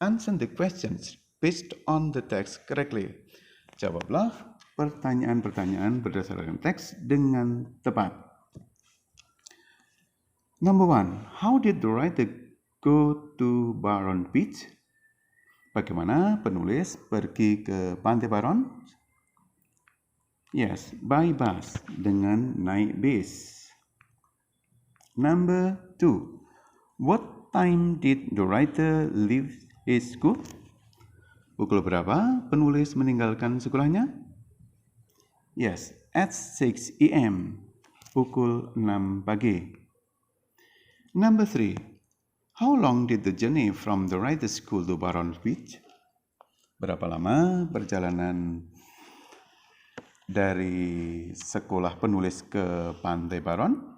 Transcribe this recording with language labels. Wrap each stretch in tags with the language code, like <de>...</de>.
<en>Answer the questions based on the text correctly.</en> <id>Jawablah pertanyaan-pertanyaan berdasarkan teks dengan tepat.</id> <en>Number 1. How did the writer go to Baron Beach?</en> <id>Bagaimana penulis pergi ke Pantai Baron?</id> <en>Yes, by bus,</en> <id>dengan naik bis.</id> <en>Number 2. What time did the writer leave his school?</en> <id>Pukul berapa penulis meninggalkan sekolahnya?</id> <en>Yes, at 6 a.m.</en> <id>Pukul 6 pagi.</id> <en>Number 3. How long did the journey from the writer's school to Baron Beach?</en> <id>Berapa lama perjalanan dari sekolah penulis ke Pantai Baron?</id>